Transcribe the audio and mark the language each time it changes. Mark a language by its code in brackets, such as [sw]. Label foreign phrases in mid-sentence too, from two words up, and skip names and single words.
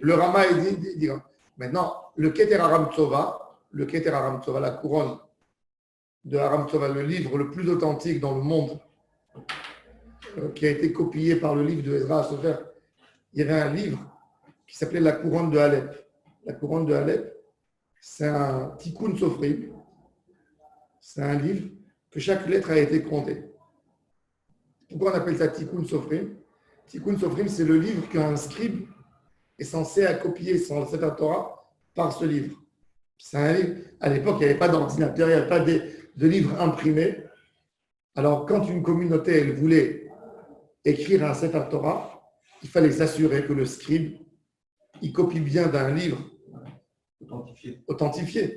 [fr] le Rama, il dit maintenant, le Keter Aram Tsova, la couronne de Aram Tsova, le livre le plus authentique dans le monde, qui a été copié par le livre de Ezra Sofer. Il y avait un livre qui s'appelait La couronne de Alep. La couronne de Alep, c'est un [he] תיקון סופרים. [fr] C'est un livre que chaque lettre a été comptée. Pourquoi on appelle ça [he] תיקון סופרים? תיקון סופרים, [fr] c'est le livre qu'un scribe est censé à copier son [he] ספר תורה [fr] par ce livre. C'est un livre, à l'époque, il n'y avait pas d'ordinateur, il n'y avait pas de livres imprimés. Alors, quand une communauté, elle voulait écrire un [he] ספר תורה, [fr] il fallait s'assurer que le scribe, il copie bien d'un livre authentifié.